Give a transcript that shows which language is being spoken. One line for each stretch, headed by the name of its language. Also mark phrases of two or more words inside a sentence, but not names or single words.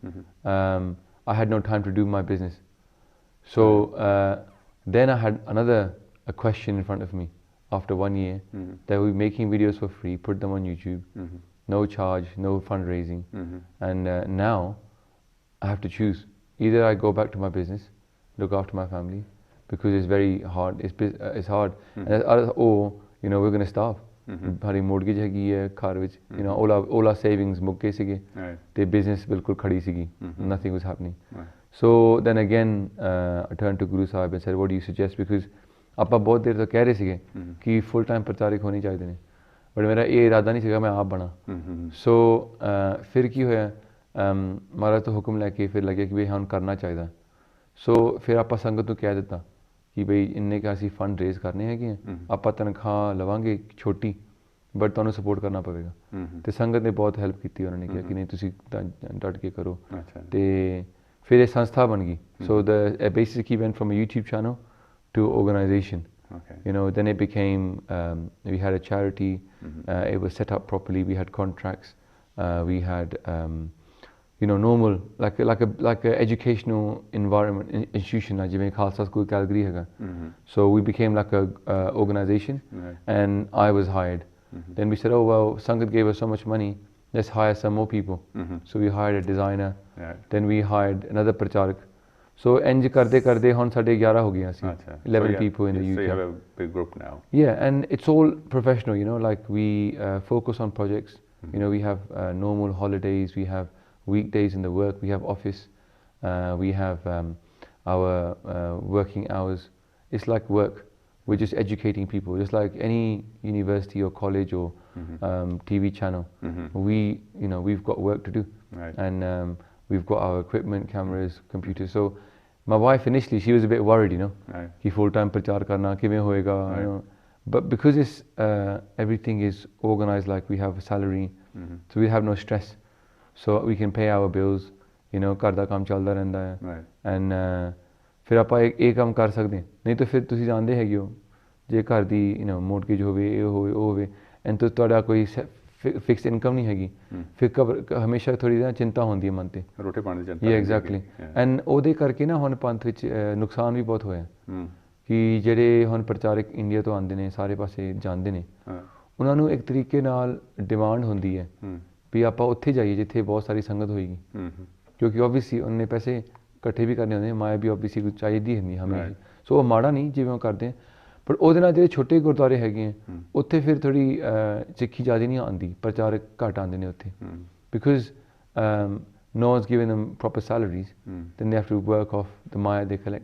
English: I had no time to do my business. So then I had a question in front of me after 1 year that we were making videos for free, put them on YouTube, no charge, no fundraising. And now I have to choose. Either I go back to my business, look after my family, because it's very hard, it's hard, or we're going to starve.
Punjabi: Hari mortgage ਹੈਗੀ ਹੈ ਘਰ ਵਿੱਚ,
English: all our savings
Punjabi: ਮੁੱਕ ਗਏ ਸੀਗੇ ਤੇ business ਬਿਲਕੁਲ ਖੜੀ ਸੀਗੀ,
English: nothing was happening. So then again I turned to Guru Sahib and said, what do you suggest, because
Punjabi: ਆਪਾਂ ਬਹੁਤ ਦੇਰ ਤੋਂ ਕਹਿ ਰਹੇ ਸੀਗੇ ਕਿ
English: full time
Punjabi: ਪ੍ਰਚਾਰਕ ਹੋਣੇ ਚਾਹੀਦੇ ਨੇ, but ਮੇਰਾ ਇਹ ਇਰਾਦਾ ਨਹੀਂ ਸੀਗਾ ਮੈਂ ਆਪ ਬਣਾ. So ਫਿਰ ਕੀ ਹੋਇਆ, ਮਹਾਰਾਜ ਤੋਂ ਹੁਕਮ ਲੈ ਕੇ ਫਿਰ ਲੱਗਿਆ ਕਿ ਵੀ ਹੁਣ ਕਰਨਾ ਚਾਹੀਦਾ. So ਫਿਰ ਆਪਾਂ ਸੰਗਤ ਨੂੰ ਕਹਿ ਦਿੱਤਾ ਕਿ ਬਈ ਇੰਨੇ ਕੁ ਅਸੀਂ
English: fund raise
Punjabi: ਕਰਨੇ ਹੈਗੇ ਆ, ਆਪਾਂ ਤਨਖਾਹ ਲਵਾਂਗੇ ਛੋਟੀ, ਬਟ ਤੁਹਾਨੂੰ ਸਪੋਰਟ ਕਰਨਾ ਪਵੇਗਾ. ਤੇ ਸੰਗਤ ਨੇ ਬਹੁਤ ਹੈਲਪ ਕੀਤੀ, ਉਹਨਾਂ ਨੇ ਕਿਹਾ ਕਿ ਨਹੀਂ ਤੁਸੀਂ ਡਟ ਕੇ ਕਰੋ. ਤੇ ਫਿਰ ਇਹ ਸੰਸਥਾ ਬਣ ਗਈ.
English: so the basically went from a YouTube channel to organization. Then it became, we had a charity, it was set up properly, we had contracts, we had normal like a educational environment institution like
Punjabi: ਜਿਵੇਂ ਖਾਲਸਾ ਸਕੂਲ ਕੈਲਗਰੀ ਹੈਗਾ.
English: So we became like a organization, and I was hired. Then we said, oh well, Sangat gave us so much money, let's hire some more people. So we hired a designer, then we hired another pracharak.
Punjabi: So ਇੰਜ ਕਰਦੇ ਕਰਦੇ ਹੁਣ ਸਾਡੇ 11 ਹੋ ਗਏ ਅਸੀਂ,
English: 11 people in the UK. So you have a big group now. Yeah, and it's all professional, like we focus on projects. We have normal holidays, we have weekdays in the work, we have office, we have our working hours. It's like work. We're just educating people, just like any university or college or TV channel. We've got work to do, and we've got our equipment, cameras, computers. So My wife initially, she was a bit worried, you know, Right.
Punjabi: कि
English: full time
Punjabi: ਪ੍ਰਚਾਰ ਕਰਨਾ ਕਿਵੇਂ ਹੋਏਗਾ,
English: you know. But because it's everything is organized, like we have a salary, so we have no stress, so we can pay our bills, you know,
Punjabi: घर ਦਾ ਕੰਮ ਚੱਲਦਾ ਰਹਿੰਦਾ ਹੈ,
English: Right.
Punjabi: and ਫਿਰ ਆਪਾਂ ਇਹ ਕੰਮ ਕਰ ਸਕਦੇ ਹਾਂ, ਨਹੀਂ ਤਾਂ ਫਿਰ ਤੁਸੀਂ ਜਾਣਦੇ ਹੈਗੇ ਹੋ ਜੇ ਘਰ ਦੀ
English: you know
Punjabi: mortgage ਹੋਵੇ ਇਹ ਹੋਵੇ ਉਹ ਹੋਵੇ and तो ਤੁਹਾਡਾ ਕੋਈ
English: fixed income
Punjabi: ਨਹੀਂ ਹੈਗੀ, ਫਿਰ ਹਮੇਸ਼ਾ ਥੋੜੀ ਨਾ ਚਿੰਤਾ ਹੁੰਦੀ ਹੈ ਮਨ ਤੇ, ਰੋਟੀ ਪਾਣੀ ਦੀ ਚਿੰਤਾ।
English: yeah exactly,
Punjabi: and ਉਹਦੇ ਕਰਕੇ ਨਾ ਹੁਣ ਪੰਥ ਵਿੱਚ ਨੁਕਸਾਨ ਵੀ ਬਹੁਤ ਹੋਇਆ ਕਿ ਜਿਹੜੇ ਹੁਣ ਪ੍ਰਚਾਰਕ ਇੰਡੀਆ ਤੋਂ ਆਉਂਦੇ ਨੇ ਸਾਰੇ ਪਾਸੇ ਜਾਂਦੇ ਨੇ, ਉਹਨਾਂ ਨੂੰ ਇੱਕ ਤਰੀਕੇ ਨਾਲ ਡਿਮਾਂਡ ਹੁੰਦੀ ਹੈ ਵੀ ਆਪਾਂ ਉੱਥੇ ਜਾਈਏ ਜਿੱਥੇ ਬਹੁਤ ਸਾਰੀ ਸੰਗਤ ਹੋਏਗੀ, ਕਿਉਂਕਿ ਓਬਵੀਅਸਲੀ ਉਹਨੇ ਪੈਸੇ ਇਕੱਠੇ ਵੀ ਕਰਨੇ ਹੁੰਦੇ, ਮਾਇਆ ਵੀ ਓਬਵੀਅਸਲੀ ਕੁਝ ਚਾਹੀਦੀ ਹੁੰਦੀ ਹਮੇਸ਼ਾ, ਸੋ ਉਹ ਮਾੜਾ ਨਹੀਂ ਜਿਵੇਂ ਉਹ ਕਰਦੇ, ਪਰ ਉਹਦੇ ਨਾਲ ਜਿਹੜੇ ਛੋਟੇ ਗੁਰਦੁਆਰੇ ਹੈਗੇ ਆ ਉੱਥੇ ਫਿਰ ਥੋੜੀ ਸਿੱਖੀ ਜ਼ਿਆਦਾ ਨਹੀਂ ਆਉਂਦੀ, ਪ੍ਰਚਾਰਕ ਘੱਟ ਆਉਂਦੇ ਨੇ ਉੱਥੇ, ਬਿਕੋਜ਼
English: no one's giving them proper salaries, then they have to work off the maya they collect.